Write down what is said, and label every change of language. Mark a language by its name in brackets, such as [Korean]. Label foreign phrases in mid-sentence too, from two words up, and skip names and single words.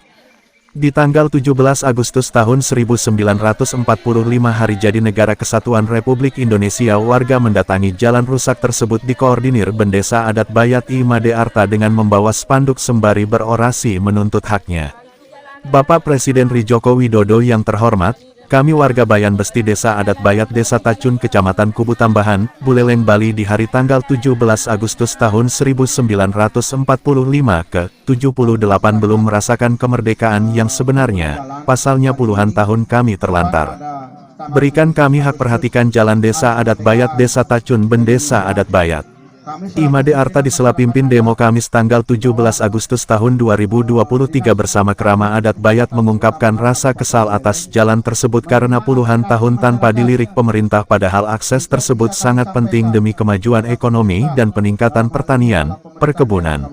[Indonesian] Di tanggal 17 Agustus tahun 1945 hari jadi Negara Kesatuan Republik Indonesia, warga mendatangi jalan rusak tersebut dikoordinir Bendesa Adat Bayat I Made Arta dengan membawa spanduk sembari berorasi menuntut haknya. Bapak Presiden RI Joko Widodo yang terhormat, kami warga Bayan Besti Desa Adat Bayat Desa Tacun Kecamatan Kubu Tambahan, Buleleng, Bali di hari tanggal 17 Agustus tahun 1945 ke-78 belum merasakan kemerdekaan yang sebenarnya, pasalnya puluhan tahun kami terlantar. Berikan kami hak, perhatikan jalan Desa Adat Bayat Desa Tacun Bendesa Adat Bayat I Made Arta di sela pimpin demo Kamis tanggal 17 Agustus tahun 2023 bersama Kerama Adat Bayat mengungkapkan rasa kesal atas jalan tersebut karena puluhan tahun tanpa dilirik pemerintah, padahal akses tersebut sangat penting demi kemajuan ekonomi dan peningkatan pertanian, perkebunan.